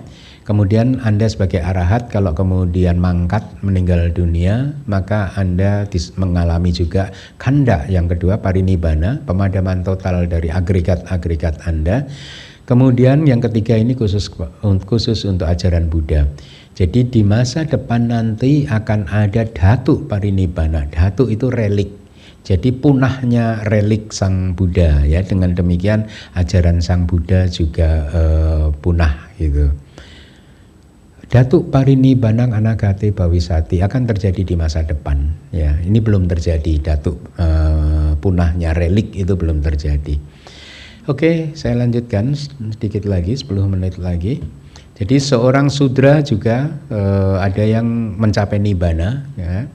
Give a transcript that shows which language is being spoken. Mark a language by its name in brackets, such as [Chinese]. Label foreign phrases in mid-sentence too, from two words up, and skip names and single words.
[Indonesian] Kemudian Anda sebagai arahat kalau kemudian mangkat meninggal dunia, maka Anda mengalami juga khanda yang kedua, parinibbana, pemadaman total dari agregat-agregat Anda. Kemudian yang ketiga ini khusus untuk ajaran Buddha. Jadi di masa depan nanti akan ada [Pali] dhatu parinibbana. [Indonesian] Dhatu itu relik. Jadi punahnya relik Sang Buddha, ya. Dengan demikian ajaran Sang Buddha juga punah gitu. [Pali] Dhatu parinibbana anagate bhavisati [Indonesian] akan terjadi di masa depan, ya. Ini belum terjadi, dhatu punahnya relik itu belum terjadi. Oke, saya lanjutkan sedikit lagi, 10 menit lagi. Jadi seorang Sudra juga ada yang mencapai nibbana, ya.